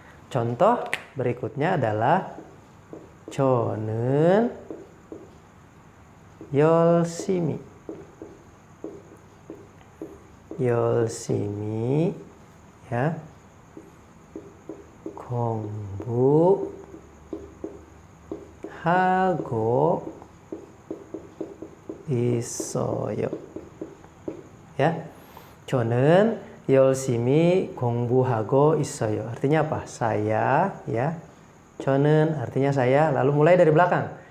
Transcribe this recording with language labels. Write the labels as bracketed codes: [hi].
[id] Contoh berikutnya adalah [ko] 저는 열심히 ya 공부하고 있어요. Ya. 저는 열심히 공부하고 있어요. [id] Artinya apa? Saya, ya. 저는 artinya saya, lalu mulai dari belakang.